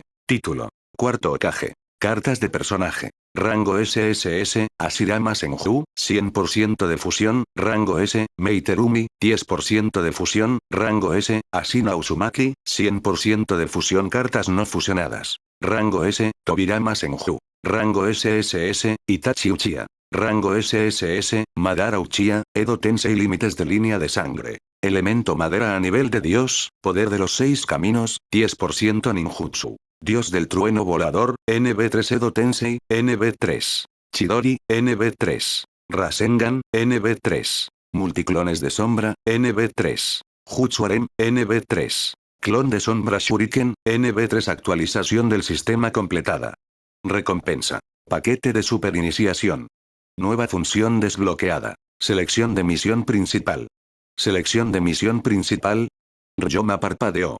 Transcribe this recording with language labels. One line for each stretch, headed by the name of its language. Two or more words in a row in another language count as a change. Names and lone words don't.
Spanish: Título: Cuarto Hokage. Cartas de personaje. Rango SSS, Hashirama Senju, 100% de fusión. Rango S, Meiterumi, 10% de fusión. Rango S, Ashina Uzumaki, 100% de fusión. Cartas no fusionadas. Rango S, Tobirama Senju. Rango SSS, Itachi Uchiha. Rango SSS, Madara Uchiha, Edo Tensei. Límites de línea de sangre. Elemento madera a nivel de dios, poder de los 6 caminos, 10% ninjutsu. Dios del trueno volador, NB3. Edo Tensei, NB3. Chidori, NB3. Rasengan, NB3. Multiclones de sombra, NB3. Jutsuarem, NB3. Clon de sombra Shuriken, NB3. Actualización del sistema completada. Recompensa. Paquete de superiniciación. Nueva función desbloqueada. Selección de misión principal. Selección de misión principal. Ryoma parpadeó.